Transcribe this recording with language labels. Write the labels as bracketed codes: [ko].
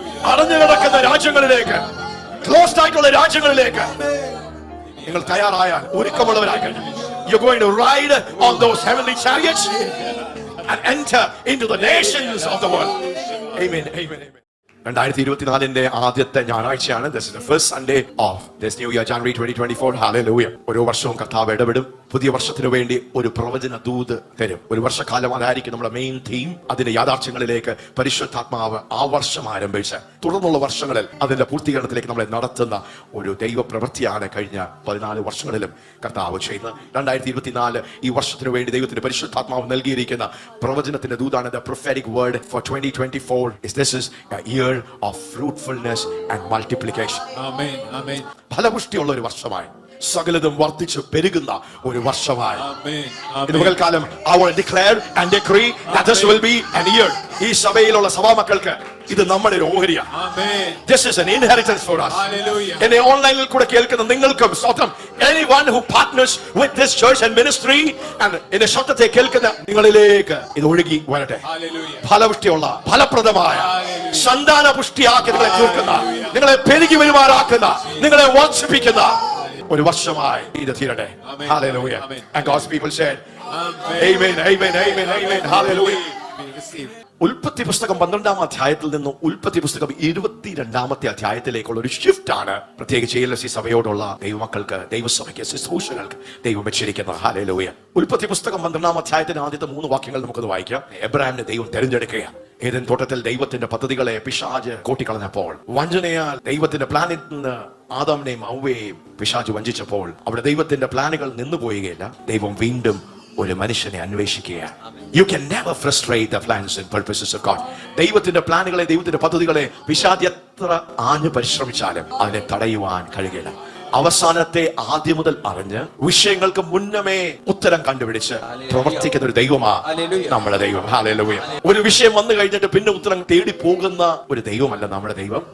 [ml] അടഞ്ഞു കിടക്കുന്ന രാജ്യങ്ങളിലേക്ക്, ക്ലോസ്ഡ് ആയിട്ടുള്ള രാജ്യങ്ങളിലേക്ക് നിങ്ങൾ തയ്യാറായാൽ, ഒരുക്കമുള്ളവരായി കഴിഞ്ഞാൽ, [en] you're going to ride on those heavenly chariots and enter into the nations of the world. Amen. Amen. Amen. [ml] 2024 ആദ്യത്തെ ഞായറാഴ്ചയാണ്. [en] This is the first Sunday of this new year, January 2024. [ml] Hallelujah. ഓരോ വർഷവും കർത്താവ് ഇടപെടും. പുതിയ വർഷത്തിന് വേണ്ടി ഒരു പ്രവചന ദൂത് തരും. ഒരു വർഷക്കാലം അതായിരിക്കും നമ്മുടെ മെയിൻ തീം. അതിന്റെ യാഥാർത്ഥ്യങ്ങളിലേക്ക് പരിശുദ്ധാത്മാവ് ആ വർഷം ആരംഭിച്ച് തുടർന്നുള്ള വർഷങ്ങളിൽ അതിന്റെ പൂർത്തീകരണത്തിലേക്ക് നമ്മളെ നടത്തുന്ന ഒരു ദൈവ പ്രവൃത്തിയാണ് കഴിഞ്ഞ 14 വർഷങ്ങളിലും കർത്താവ് ചെയ്യുന്നത്. 2024 ഈ വർഷത്തിന് വേണ്ടി ദൈവത്തിന്റെ പരിശുദ്ധാത്മാവ് നൽകിയിരിക്കുന്ന പ്രവചനത്തിന്റെ ദൂതാണ്. [en] The prophetic word for 2024 is this is a year of fruitfulness and multiplication. Amen. Amen. [ml] ഫലപുഷ്ടിയുള്ള ഒരു വർഷമായി, സകലതും വർദ്ധിച്ചു പെരുകുന്ന ഒരു വർഷമായി. [en] Amen. പകൽക്കാലം I will declare and decree that this will be an year. [ml] ഈ സഭയിലുള്ള സഭാമക്കൾക്ക് ഇത് നമ്മുടെ ഒരു ഓഹരിയാണ്. [en] This is an inheritance for us. Hallelujah. [ml] എന്നെ ഓൺലൈനിൽ കൂടെ കേൾക്കുന്ന നിങ്ങൾക്കും സ്തോത്രം. [en] Anyone who partners with this church and ministry and [ml] എന്റെ ശബ്ദത്തെ കേൾക്കുന്ന നിങ്ങളിലേക്ക് ഇത് ഒഴുകി വരട്ടെ. ഫലപുഷ്ടിയുള്ള, ഫലപ്രദമായ, സന്താന പുഷ്ടിയാക്കി നിങ്ങളെ തീർക്കുന്ന, നിങ്ങളെ പെരുകി വരുമാറാക്കുന്ന, നിങ്ങളെ വർദ്ധിപ്പിക്കുന്ന ഒരു വർഷമായി ഇത് തീരട്ടെ. Hallelujah. [en] And God's people said amen, amen, amen, amen. Hallelujah. [ml] ഉൽപ്പത്തി പുസ്തകം 12-ാം അധ്യായത്തിൽ നിന്ന് ഉൽപ്പത്തി പുസ്തകം 22-ാമത്തെ അധ്യായത്തിലേക്കുള്ള ഒരു ഷിഫ്റ്റ് ആണ് പ്രത്യേകിച്ച് ALC സഭയോടുള്ള ദൈവമക്കൾക്ക്, ദൈവസഭയ്ക്ക്, ശുശ്രൂഷകൾക്ക് ദൈവം വെച്ചിരിക്കുന്നത്. ഹല്ലേലൂയ. ഉൽപ്പത്തി പുസ്തകം 12-ാം അധ്യായത്തിന്റെ ആദ്യത്തെ 3 വാക്യങ്ങൾ നമുക്കത് വായിക്കാം. എബ്രാഹിമിനെ ദൈവം തെരഞ്ഞെടുക്കുക. ഏദൻ തോട്ടത്തിൽ ദൈവത്തിന്റെ പദ്ധതികളെ പിശാച് കൂട്ടിക്കളഞ്ഞപ്പോൾ, വഞ്ചനയാൽ ദൈവത്തിന്റെ പ്ലാനിൽ നിന്ന് ആദാമിനെയും ഹവ്വയെയും പിശാച് വഞ്ചിച്ചപ്പോൾ, അവിടെ ദൈവത്തിന്റെ പ്ലാനുകൾ നിന്നുപോവുകയില്ല. ദൈവം വീണ്ടും ഒരു മനുഷ്യനെ അന്വേഷിക്കുകയാണ്. [en] You can never frustrate the plans and purposes of God. [ml] ദൈവത്തിന്റെ പ്ലാനുകളെ, ദൈവത്തിന്റെ പദ്ധതികളെ പിശാച് എത്ര ആഞ്ഞു പരിശ്രമിച്ചാലും അതിനെ തടയുവാൻ കഴിയില്ല. അവസാനത്തെ ആദ്യം മുതൽ അറിഞ്ഞ് വിഷയങ്ങൾക്ക് മുന്നമേ ഉത്തരം കണ്ടുപിടിച്ച് പ്രവർത്തിക്കുന്ന ഒരു ദൈവമാ നമ്മുടെ ദൈവം. ഹല്ലേലൂയ. ഒരു വിഷയം വന്നു കഴിഞ്ഞിട്ട് പിന്നെ ഉത്തരം തേടി പോകുന്ന ഒരു ദൈവമല്ല നമ്മുടെ ദൈവം.